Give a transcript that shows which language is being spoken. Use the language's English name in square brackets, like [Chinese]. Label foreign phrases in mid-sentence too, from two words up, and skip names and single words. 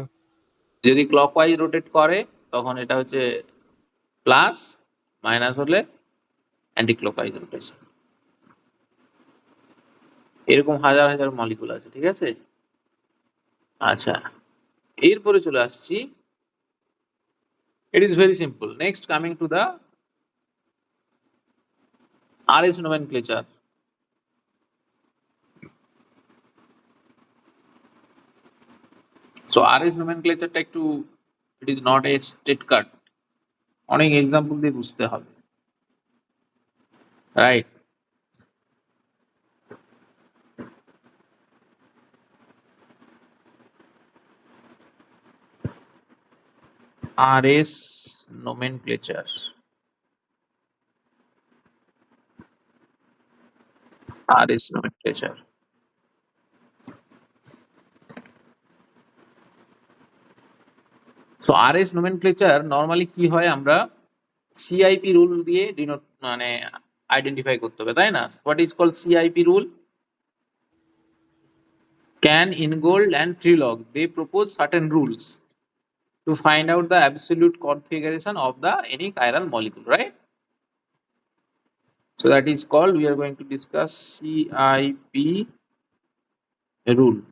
[Bangla] যদি ক্লকওয়াইজ রোটেট করে তখন এটা হচ্ছে প্লাস, মাইনাস হলে [English] anti clockwise rotation. [Bangla] এরকম হাজার হাজার মলিকুল আছে, ঠিক আছে। আচ্ছা এরপরে চলে আসছি, [English] it is very simple. Next coming to the RS nomenclature. So RS nomenclature [Bangla] টা একটু, [English] it is not a straight cut, [Bangla] অনেক এক্সাম্পল দিয়ে বুঝতে হবে, রাইট। [English] RS nomenclature. RS nomenclature. So RS nomenclature normally [Bangla] কি হয় আমরা [English] CIP rule [Bangla] দিয়ে ডিনোট মানে আইডেন্টিফাই করতে হবে তাই না? [English] What is called CIP rule? Can, Ingold and Trilog they propose certain rules to find out the absolute configuration of the any chiral molecule, right? So that is called, we are going to discuss CIP rule.